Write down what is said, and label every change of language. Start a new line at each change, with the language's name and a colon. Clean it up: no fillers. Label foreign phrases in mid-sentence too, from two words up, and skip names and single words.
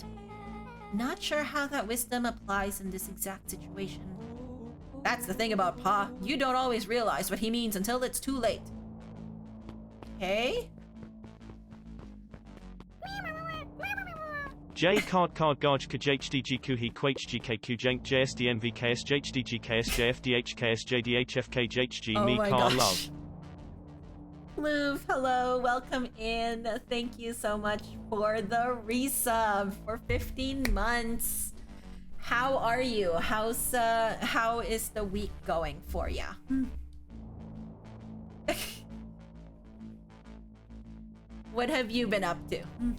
English: Not sure how that wisdom applies in this exact situation. That's the thing about Pa. You don't always realize what he means until it's too late. Okay? J card gaj kjhdg kuhi quhgk kujank jsdmv ksjdg ksjfdh ksjdhfk jhg Oh me my car gosh. love. Louvre, hello, welcome in. Thank you so much for the resub for 15 months. How are you? How is the week going for ya? What have you been up to?